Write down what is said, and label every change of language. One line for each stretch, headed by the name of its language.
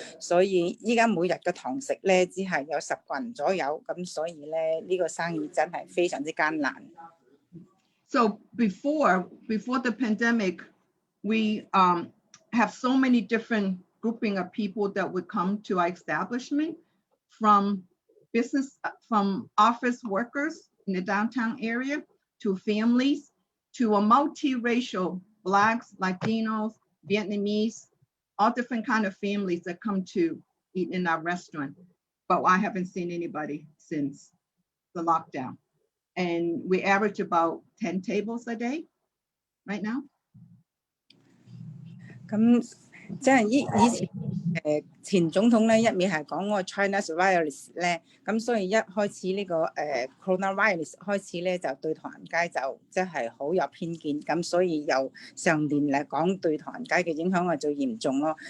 Cantonese: 所以依家每日嘅堂食咧，只係有10個人左右，咁所以咧呢個生意真係非常之艱難。
English: So before the pandemic, we have so many different grouping of people that would come to our establishment, from office workers in the downtown area, to families, to a multiracial Blacks, Latinos, Vietnamese, all different kind of families that come to eat in our restaurant. But I haven't seen anybody since the lockdown. And we average about 10 tables a day right now.
Cantonese: 咁即係以前前總統咧一味係講嗰個 China's virus 咧，咁所以一開始呢個coronavirus 開始咧就對唐人街就即係好有偏見，咁所以由上年嚟講對唐人街嘅影響係最嚴重咯。